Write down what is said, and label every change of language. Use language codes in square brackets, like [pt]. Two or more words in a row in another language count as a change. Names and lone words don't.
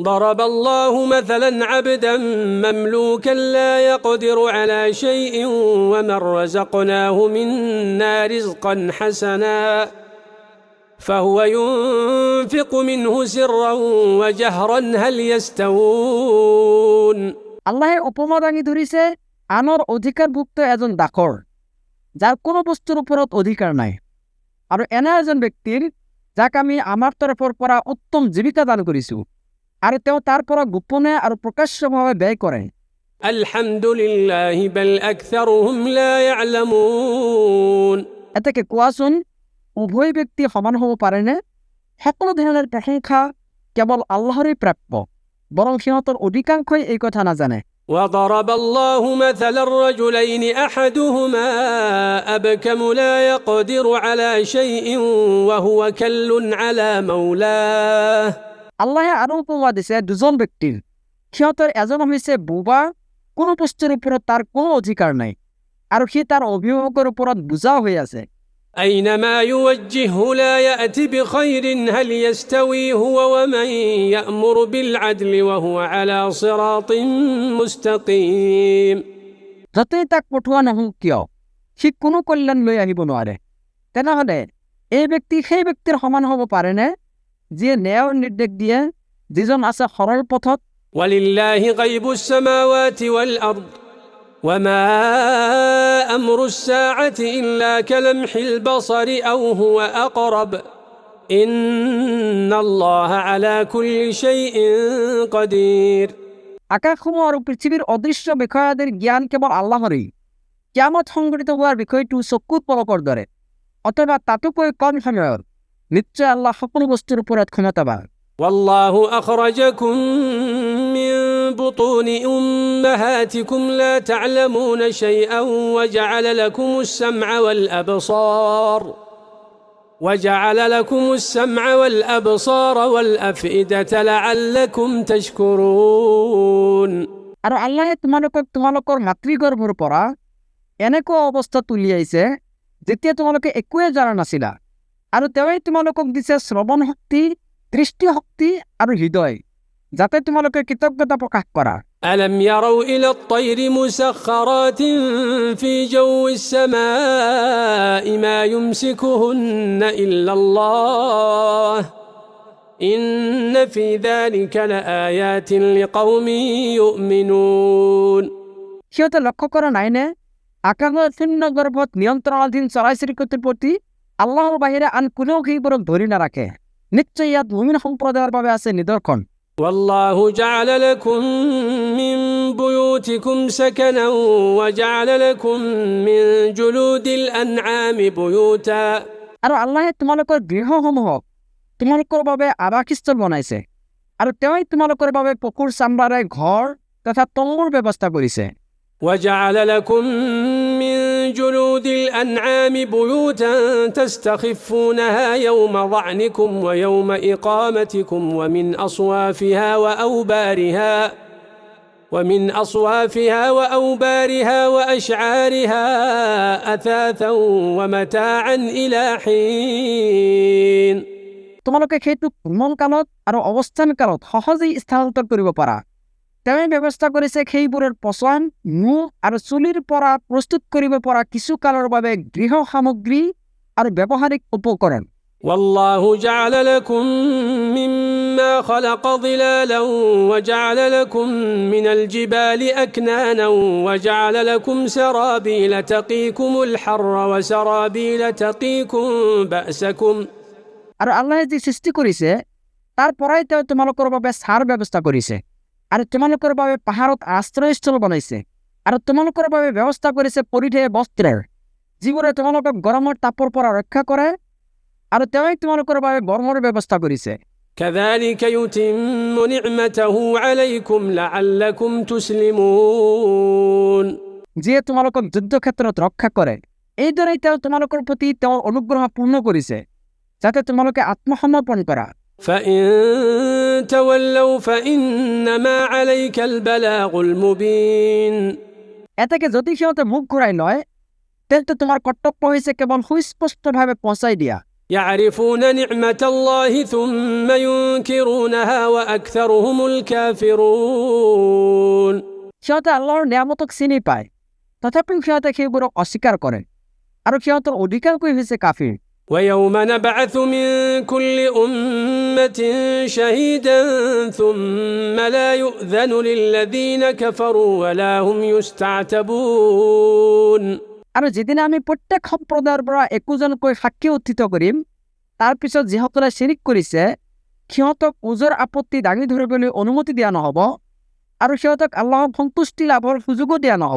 [ar] ضرب الله مثلا عبدا مملوكا لا يقدر على شيء ومن رزقناه منا رزقا حسنا فهو ينفق منه سرا وجهرا هل يستوون [as] আল্লাহে উপমা দাঙি ধৰিছে আনৰ অধিকাৰভুক্ত এজন দাসৰ যাৰ কোনো বস্তুৰ ওপৰত অধিকাৰ নাই আৰু এনে এজন ব্যক্তিৰ যাক আমি আমাৰ তৰফৰ পৰা উত্তম জীৱিকা দান কৰিছো আৰু তেওঁ তাৰ পৰা গোপনে আৰু প্ৰকাশ্যভাৱে ব্যয় কৰে [ar] الحمد لله بل أكثرهم لا يعلمون [as] এটাকে কোৱাচোন উভয় ব্যক্তি সমান হ'ব পাৰেনে সকলো ধৰণৰ প্ৰশংসা কেৱল আল্লাহৰেই প্ৰাপ্য বৰং সিহঁতৰ অধিকাংশই এই কথা নাজানে [ar] وضرب الله مثلا الرجلين أحدهما أبكم لا يقدر على شيء وهو كل على مولاه [as] আল্লাহে আৰু উপমা দিছে দুজন ব্যক্তিৰ সিহঁতৰ এজন হৈছে বোবা কোনো বস্তুৰ ওপৰত তাৰ কোনো অধিকাৰ নাই আৰু সি তাৰ অভিভাৱকৰ ওপৰত বোজা হৈ আছে [ar] أينما يوجهه لا يأتي بخير هل يستوي هو ومن يأمر بالعدل وهو على صراط مستقيم [as] যতই তাক পঠোৱা নহওক কিয় সি কোনো কল্যাণ লৈ আহিব নোৱাৰে তেনেহ'লে এই ব্যক্তি সেই ব্যক্তিৰ সমান হ'ব পাৰেনে যিয়ে ন্যায়ৰ নিৰ্দেশ দিয়ে যিজন আছে সৰল পথত [ar] ولله غيب السماوات والأرض وما أمر الساعة إلا كلمح البصر أو هو أقرب إن الله على كل شيء قدير [as] আকাশসমূহ আৰু পৃথিৱীৰ অদৃশ্য বিষয়াদের জ্ঞান কেৱল আল্লাহৰেই কিয়ামত সংঘটিত হোৱাৰ বিষয়টো চকুত পলকৰ দৰে অথবা তাতোকৈ কম সময়ত নিশ্চয় আল্লাহ সকলো বস্তুৰ ওপৰত ক্ষমতাবান [ar] والله أخرجكم من بطون أمهاتكم لا تعلمون شيئا وجعل لكم السمع والأبصار والأفئدة لعلكم تشكرون [as] আৰু আল্লাহে তোমালোকৰ মাতৃগৰ্ভৰ পৰা এনেকুৱা অৱস্থা তুলিয়াইছে যেতিয়া তোমালোকে একোৱে জানা নাছিলা আৰু তেওঁই তোমালোকক দিছে শ্ৰৱণ শক্তি দৃষ্টি শক্তি আৰু হৃদয় যাতে তোমালোকে কৃতজ্ঞতা প্ৰকাশ কৰা [ar] ألم يروا إلى الطير مسخرات في جو السماء ما يمسكهن إلا الله إن في ذلك لآيات لقوم يؤمنون [as] সিহঁতে লক্ষ্য কৰা নাইনে আকাশৰ শূন্য গৰ্ভত নিয়ন্ত্ৰণাধীন চৰাই চিৰিকটিৰ প্ৰতি আল্লাহৰ বাহিৰে আন কোনেও সেইবোৰক ধৰি নাৰাখে নিশ্চয় ইয়াত মুমিন সম্প্ৰদায়ৰ বাবে আছে নিদৰ্শন [ar] والله جعل لكم من بيوتكم سكنا وجعل لكم من جلود الأنعام بيوتا [as] আৰু আল্লাহে তোমালোকৰ গৃহসমূহক তোমালোকৰ বাবে আবাসস্থল বনাইছে আৰু তেওঁই তোমালোকৰ বাবে পশুৰ চামৰাৰে ঘৰ তথা তম্বুৰ ব্যৱস্থা কৰিছে [ar] وجعل لكم من جلود الأنعام بيوتا تستخفونها يوم ظعنكم ويوم إقامتكم ومن أصوافها وأوبارها وأشعارها أثاثا ومتاعا إلى حين [as] তোমালোকে সেইটো ভ্ৰমণ কালত আৰু অৱস্থান কালত সহজেই স্থানান্তৰ কৰিব পাৰা তেওঁই ব্যৱস্থা কৰিছে সেইবোৰৰ পচন মুখ আৰু চুলিৰ পৰা প্ৰস্তুত কৰিব পৰা কিছু কালৰ বাবে গৃহ সামগ্ৰী আৰু ব্যৱহাৰিক উপকৰণ [ar] والله جعل لكم مما خلق ظلالا وجعل لكم من الجبال أكنانا وجعل لكم سرابيل تقيكم الحر وسرابيل تقيكم بأسكم [as] আৰু আল্লাহে যি সৃষ্টি কৰিছে তাৰ পৰাই তেওঁ তোমালোকৰ বাবে ছাৰ ব্যৱস্থা কৰিছে আৰু তোমালোকৰ বাবে পাহাৰত আশ্ৰয়স্থল বনাইছে আৰু তোমালোকৰ বাবে ব্যৱস্থা কৰিছে পৰিধেয় বস্ত্ৰৰ যিবোৰে তোমালোকক গৰমৰ তাপৰ পৰা ৰক্ষা কৰে আৰু তেওঁই তোমালোকৰ বাবে গৰমৰ ব্যৱস্থা কৰিছে [ar] كذلك يتم نعمته عليكم لعلكم تسلمون [as] যিয়ে তোমালোকক যুদ্ধক্ষেত্ৰত ৰক্ষা কৰে এইদৰেই তেওঁ তোমালোকৰ প্ৰতি তেওঁৰ অনুগ্ৰহ পূৰ্ণ কৰিছে যাতে তোমালোকে আত্মসমৰ্পণ কৰা [ar] فإن تولوا فإنما عليك البلاغ المبين [as] এটাকে যদি সিহঁতে মুখ ঘূৰাই লয় তেন্তে তোমাৰ কৰ্তব্য হৈছে কেৱল সুস্পষ্টভাৱে পਹੁঁচাই দিয়া [ar] يعرفون نعمة الله ثم ينكرونها وأكثرهم الكافرون [as] সিহঁতে আল্লাহৰ নিয়ামতক চিনি পায় তথাপিও সিহঁতে সেইবোৰক অস্বীকাৰ কৰে আৰু সিহঁতৰ অধিকাংশই হৈছে কাফিৰ [ar] ويوم نبعث من كل أمة شهيدا ثم لا يؤذن للذين كفروا ولا هم يستعتبون [as] আৰু যেদিনা আমি প্ৰত্যেক সম্প্ৰদায়ৰ পৰা একোজনকৈ সাক্ষী উত্থিত কৰিম তাৰ পিছত যিসকলে শিৰিক কৰিছে সিহঁতক ওজৰ আপত্তি দাঙি ধৰিবলৈ অনুমতি দিয়া নহ'ব আৰু সিহঁতক আল্লাহৰ সন্তুষ্টি লাভৰ সুযোগো দিয়া নহ'ব